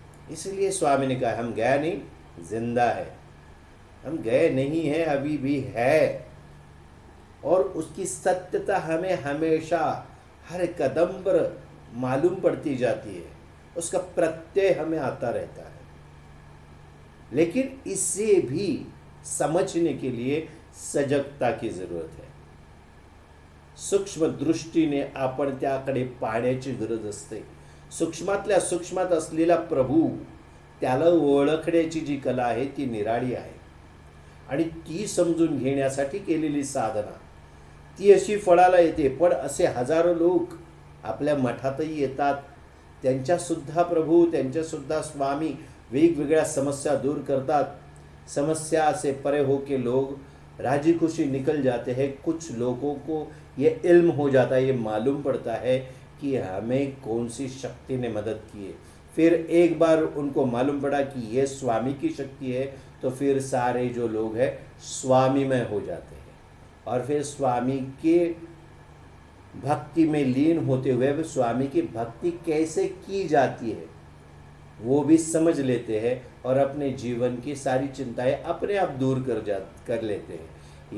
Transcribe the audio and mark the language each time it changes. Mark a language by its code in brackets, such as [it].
[hi] इसलिए स्वामी ने कहा हम गया नहीं, जिंदा है। हम गए नहीं हैं, अभी भी है, और उसकी सत्यता हमें हमेशा हर कदम पर मालूम पड़ती जाती है, उसका प्रत्यय हमें आता रहता है। लेकिन इसे भी समझने के लिए सजगता की जरूरत है। [mr] सूक्ष्म दृष्टीने आपण त्याकडे पाहण्याची गरज असते। सूक्ष्मातल्या सूक्ष्मात असलेला प्रभू, त्याला ओळखण्याची जी कला आहे ती निराळी आहे, आणि ती समजून घेण्यासाठी केलेली साधना ती अशी फळाला येते। पण असे हजारो लोक आपल्या मठातही येतात, त्यांच्यासुद्धा प्रभू, त्यांच्यासुद्धा स्वामी वेगवेगळ्या समस्या दूर करतात। [hi] समस्या से परे हो के लोग राजी खुशी निकल जाते हैं। कुछ लोगों को ये इल्म हो जाता है, ये मालूम पड़ता है कि हमें कौन सी शक्ति ने मदद की है। फिर एक बार उनको मालूम पड़ा कि ये स्वामी की शक्ति है, तो फिर सारे जो लोग हैं स्वामीमय हो जाते हैं, और फिर स्वामी के भक्ति में लीन होते हुए वे स्वामी की भक्ति कैसे की जाती है वो भी समझ लेते हैं, और अपने जीवन की सारी चिंताएं अपने आप दूर कर लेते हैं।